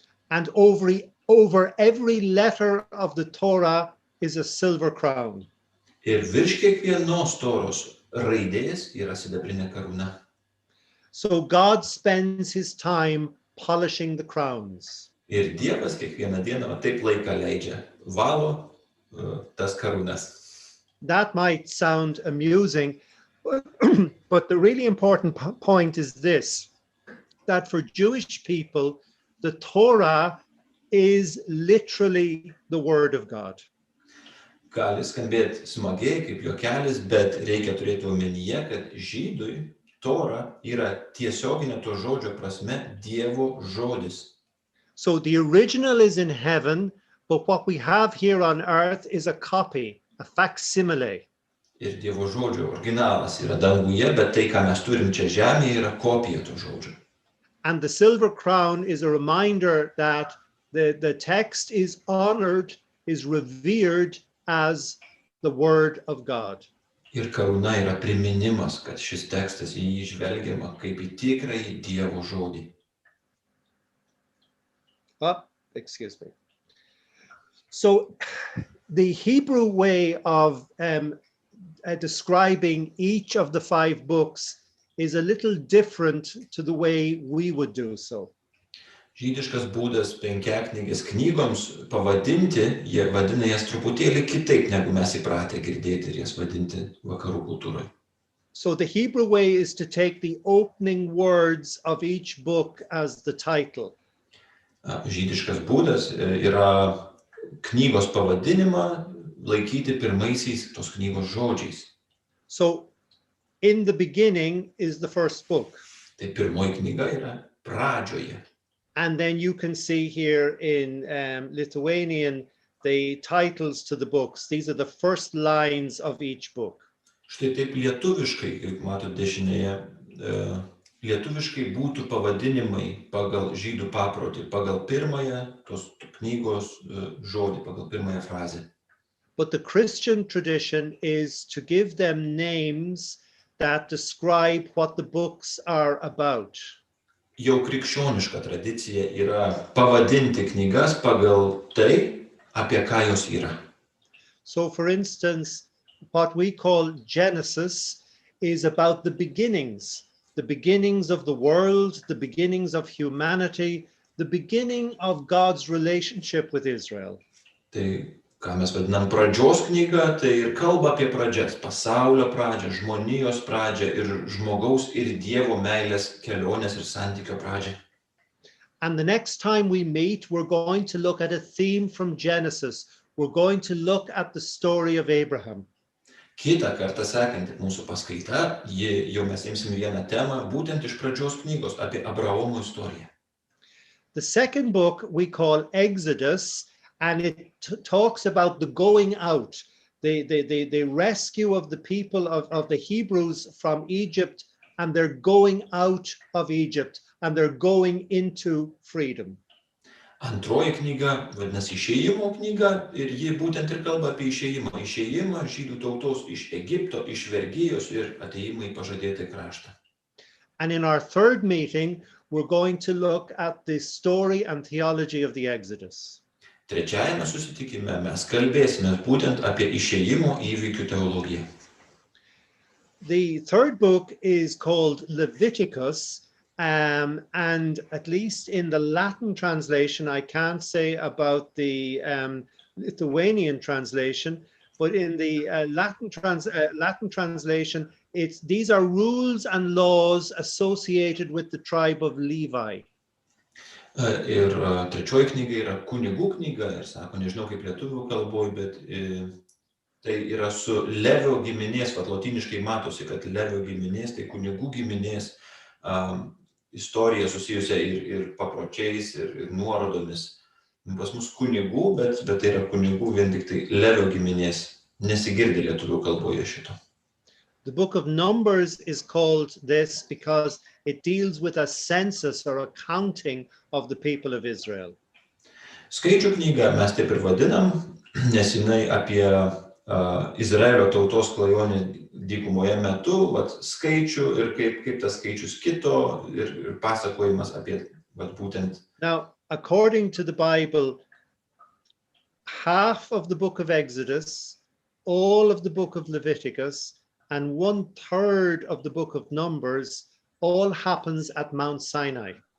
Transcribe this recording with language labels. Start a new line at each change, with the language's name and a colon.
English: And over every letter of the Torah is a silver crown.
Lithuanian: Ir virš kiekvienos Toros raidės yra sidabrinė karūna.
English: So God spends his time polishing the crowns.
Lithuanian: Ir Dievas kiekvieną dieną taip laiką leidžia, valo tas karūnas.
English: That might sound amusing, but the really important point is this, that for Jewish people, the Torah is literally the word of God.
Lithuanian: Gali skambėti smagiai kaip juokelis, bet reikia turėti omenyje, kad žydui Tora yra tiesioginė to žodžio prasme Dievo žodis.
English: So the original is in heaven, but what we have here on earth is a copy, a facsimile.
Lithuanian: Ir Dievo žodžio originalas yra danguje, bet tai, ką mes turim čia žemėje, yra kopija to žodžio.
English: And the silver crown is a reminder that the text is honored, is revered as the word of God.
Lithuanian: Ir karūna yra priminimas, kad šis tekstas į jį žvelgiama kaip į tikrąjį Dievo žodį.
English: Excuse me. So the Hebrew way of describing each of the 5 books is a little different to the way we would do so.
Lithuanian: Žydiškas būdas Penkiaknygės knygoms pavadinti, jie vadina jas truputėlį kitaip, negu mes įpratę girdėti ir jas vadinti vakarų kultūroje.
English: So the Hebrew way is to take the opening words of each book as the title.
Lithuanian: Žydiškas būdas yra knygos pavadinimą laikyti pirmaisiais tos knygos žodžiais.
English: So in the beginning is the first book.
Lithuanian: Tai pirmoji knyga yra pradžioje.
English: And then you can see here in Lithuanian the titles to the books. These are the first lines of each book.
Lithuanian: Štai taip lietuviškai, kaip matot dešinėje, lietuviškai būtų pavadinimai pagal žydų paprotį, pagal pirmąją tos knygos žodį, pagal pirmąją frazę.
English: But the Christian tradition is to give them names that describe what the books are about.
Lithuanian: Jau krikščioniška tradicija yra pavadinti knygas pagal tai, apie ką jos yra.
English: So for instance, what we call Genesis is about the beginnings of the world, the beginnings of humanity, the beginning of God's relationship with Israel.
Lithuanian: Tai, ką mes vadinam pradžios knyga, tai ir kalba apie pradžias, pasaulio pradžią, žmonijos pradžią ir žmogaus ir Dievo meilės kelionės ir santykio pradžią.
English: And the next time we meet, we're going to look at a theme from Genesis. We're going to look at the story of Abraham.
Lithuanian: Kitą kartą sekanti mūsų paskaita, jau mes imsim vieną temą, būtent iš pradžios knygos apie Abraomo istoriją.
English: The second book we call Exodus, and it talks about the going out, the rescue of the people of the Hebrews from Egypt, and they're going out of Egypt, and they're going into freedom.
Lithuanian: Antroji knyga vadinasi Išėjimo knyga ir ji būtent ir kalba apie išėjimą žydų tautos iš Egipto, iš vergijos ir atėjimą į pažadėtą kraštą.
English: And in our third meeting, we're going to look at the story and theology of the Exodus.
Lithuanian: Trečiajame susitikime mes kalbėsime būtent apie išėjimo įvykių teologiją.
English: The third book is called Leviticus. And at least in the Latin translation, I can't say about the Lithuanian translation, but in the Latin translation, these are rules and laws associated with the tribe of Levi.
Lithuanian: Ir trečioji knyga yra kunigų knyga, ir sako, nežinau kaip lietuvių kalboj, bet tai yra su Levio giminės, lotyniškai matosi, kad Levio giminės, tai kunigų giminės istorija susijusia ir papročiais, ir nuorodomis. Pas mus kunigų, bet tai yra kunigų vien tik tai Levio giminės. Nesigirdi lietuvių kalboje šito.
English: The book of Numbers is called this because it deals with a census or a counting of the people of Israel.
Lithuanian: Skaičių knygą mes taip ir vadinam, nes jinai apie Izraelio tautos klajonę dykumoje metu, skaičių ir kaip tas skaičius kito ir pasakojimas apie būtent.
English: Now, according to the Bible, half of the book of Exodus, all of the book of Leviticus, and 1/3 of the book of Numbers all happens at Mount Sinai.